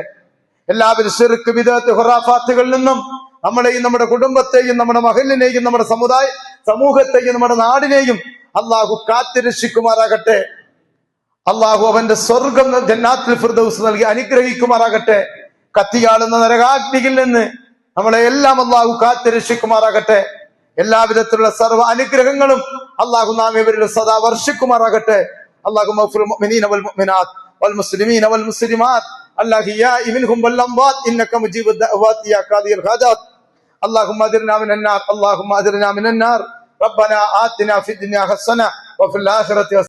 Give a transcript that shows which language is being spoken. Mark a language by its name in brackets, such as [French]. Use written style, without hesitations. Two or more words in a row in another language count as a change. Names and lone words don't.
[Malayalam] എല്ലാവിധ ശിർക്ക്, ബിദ്അത്ത്, ഖുറാഫാത്തുകളിൽ നിന്നും നമ്മളെയും നമ്മുടെ കുടുംബത്തെയും നമ്മുടെ മഹലിനെയും നമ്മുടെ സമൂഹത്തെയും നമ്മുടെ നാടിനെയും അള്ളാഹു കാത്തുരക്ഷിക്കുമാറാകട്ടെ. അള്ളാഹു അവന്റെ സ്വർഗം ജന്നാത്തുൽ ഫിർദൗസ് നൽകി അനുഗ്രഹിക്കുമാറാകട്ടെ. കത്തിയാളുന്ന നരകാഗ്നിയിൽ നിന്ന് നമ്മളെ എല്ലാം അള്ളാഹു കാത്തുരക്ഷിക്കുമാറാകട്ടെ. എല്ലാവിധത്തിലുള്ള സർവ്വ അനുഗ്രഹങ്ങളും അള്ളാഹു നാം ഇവരിൽ സദാ വർഷിക്കുമാറാകട്ടെ. [Arabic] اللهم اغفر للمؤمنين والمؤمنات والمسلمين والمسلمات الأحياء منهم والأموات إنك مجيب الدعوات يا قاضي الحاجات. اللهم أجرنا من النار، اللهم أجرنا من النار. ربنا آتنا في الدنيا حسنة وفي الآخرة